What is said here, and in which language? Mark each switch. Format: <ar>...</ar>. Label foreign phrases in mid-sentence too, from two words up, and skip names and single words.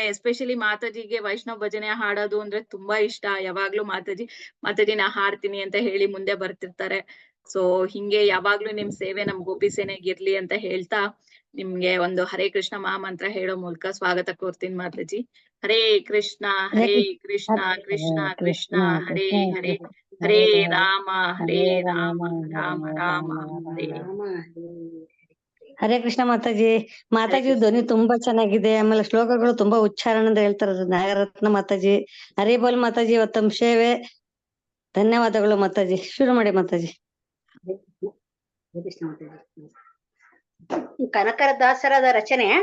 <kn>ಎಸ್ಪೆಷಲಿ ಮಾತಾಜಿಗೆ ವೈಷ್ಣವ್ ಭಜನೆ ಹಾಡೋದು ಅಂದ್ರೆ ತುಂಬಾ ಇಷ್ಟ. ಯಾವಾಗ್ಲೂ ಮಾತಾಜಿ ನಾ ಹಾಡ್ತೀನಿ ಅಂತ ಹೇಳಿ ಮುಂದೆ ಬರ್ತಿರ್ತಾರೆ. ಸೊ ಹಿಂಗೆ ಯಾವಾಗ್ಲೂ ನಿಮ್ ಸೇವೆ ನಮ್ ಗೋಪಿ ಸೇನೆಗೆ ಇರ್ಲಿ ಅಂತ ಹೇಳ್ತಾ ನಿಮ್ಗೆ ಒಂದು ಹರೇ ಕೃಷ್ಣ ಮಹಾಮಂತ್ರ ಹೇಳೋ ಮೂಲಕ ಸ್ವಾಗತ ಕೋರ್ತೀನಿ ಮಾತಾಜಿ.</kn> <sa>ಹರೇ ಕೃಷ್ಣ ಕೃಷ್ಣ ಕೃಷ್ಣ ಹರೇ ಹರೇ, ಹರೇ ರಾಮ ರಾಮ ರಾಮ ಹರೇ.</sa> <kn>ಹರೇ ಕೃಷ್ಣ ಮಾತಾಜಿ. ಮಾತಾಜಿ ಧ್ವನಿ ತುಂಬಾ ಚೆನ್ನಾಗಿದೆ. ಆಮೇಲೆ ಶ್ಲೋಕಗಳು ತುಂಬಾ ಉಚ್ಚಾರಣೆಯಿಂದ ಹೇಳ್ತಾರೆ ನಾಗರತ್ನ ಮಾತಾಜಿ. ಹರೇ ಬೋಲ್ ಮಾತಾಜಿ, ಇವತ್ತಮ್ಮ ಸೇವೆ ಧನ್ಯವಾದಗಳು ಮಾತಾಜಿ. ಶುರು ಮಾಡಿ ಮಾತಾಜಿ. ಕನಕರ ದಾಸರಾದ ರಚನೆ.</kn>